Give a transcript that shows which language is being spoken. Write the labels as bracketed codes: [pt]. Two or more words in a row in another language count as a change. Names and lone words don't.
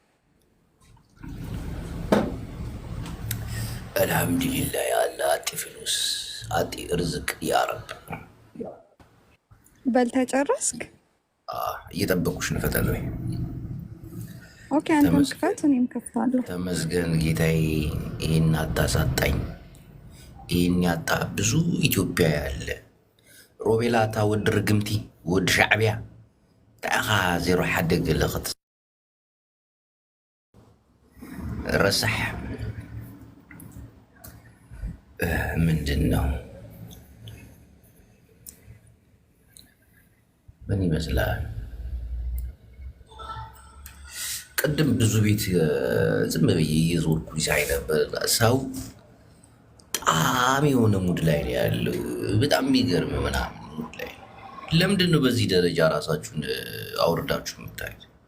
[ar] الحمد لله يا الله أعطي فلوس أعطي رزق يا رب። [am] በልተህ ጨረስክ? እየጠበቁሽ ነው። ፈጠን ወይ። ኦኬ አንተም ክፈት፣ እኔም ከፍታለሁ። ተመስገን ጌታዬ፣ ይህን አታሳጣኝ። ይህን ያጣ ብዙ ኢትዮጵያ ያለ ሮቤላታ [ti] ወድ ርግምቲ ወድ ሻዕቢያ ታኻ 01 ግልኽት ረሳሕ [am] ምንድን ነው? ምን ይመስላል? ቅድም ብዙ ቤት ዝም ብዬ እየዞርኩ ሳይ ነበር። ሰው በጣም የሆነ ሙድ ላይ ነው ያለው። በጣም የሚገርም ምናምን ሙድ ላይ። ለምንድን ነው በዚህ ደረጃ ራሳችሁን አውርዳችሁ የምታዩት?